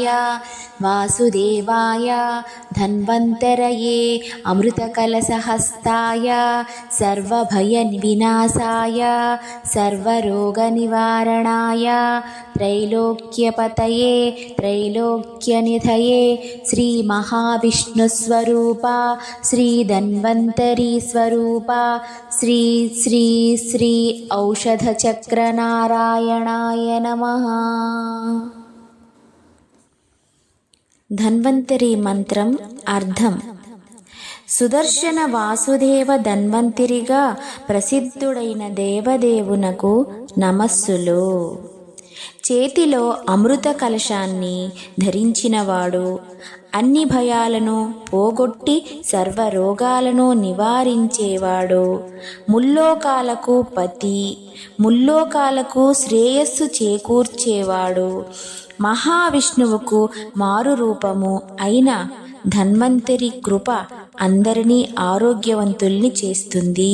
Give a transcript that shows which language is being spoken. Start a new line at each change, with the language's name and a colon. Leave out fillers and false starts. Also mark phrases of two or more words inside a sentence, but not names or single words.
Sanskrit: वासुदेवाय धन्वन्तरये अमृतकलशहस्ताय सर्वभयविनाशाय सर्वरोगनिवारणाय त्रैलोक्यपतये त्रैलोक्यनिधये श्रीमहाविष्णुस्वरूपा श्रीधन्वन्तरीस्वरूपा श्री श्री श्री औषधचक्रनारायणाय नमः।
Telugu: ధన్వంతరి మంత్రం అర్థం: సుదర్శన వాసుదేవ ధన్వంతరిగా ప్రసిద్ధుడైన దేవదేవునకు నమస్సులు. చేతిలో అమృత కలశాన్ని ధరించినవాడు, అన్ని భయాలను పోగొట్టి సర్వరోగాలను నివారించేవాడు, ముల్లోకాలకు పతి, ముల్లోకాలకు శ్రేయస్సు చేకూర్చేవాడు, మహావిష్ణువుకు మారు రూపము అయిన ధన్వంతరి కృప అందరినీ ఆరోగ్యవంతుల్ని చేస్తుంది.